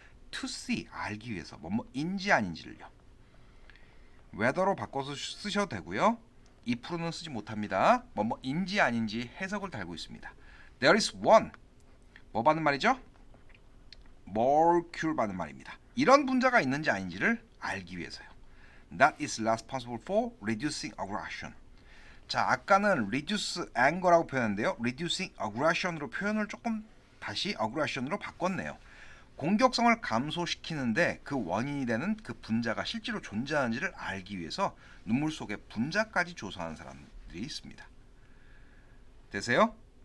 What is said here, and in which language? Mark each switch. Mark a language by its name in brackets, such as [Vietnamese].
[English] To see, [Korean] 알기 위해서 뭐인지 아닌지를요. whether로 바꿔서 쓰셔도 되고요. if는 쓰지 못합니다. 뭐인지 아닌지 해석을 달고 있습니다. [English] There is one. [Korean] 뭐 받는 말이죠? molecule 받는 말입니다. 이런 분자가 있는지 아닌지를 알기 위해서요. [English] That is responsible for reducing aggression. [Korean] 자, 아까는 [English] reduce anger [Korean] 라고 표현했는데요. [English] reducing aggression [Korean] 으로 표현을 조금 다시 aggression으로 바꿨네요. 공격성을 감소시키는데 그 원인이 되는 그 분자가 실제로 존재하는지를 알기 위해서 눈물 속의 분자까지 조사하는 사람들이 있습니다. 되세요?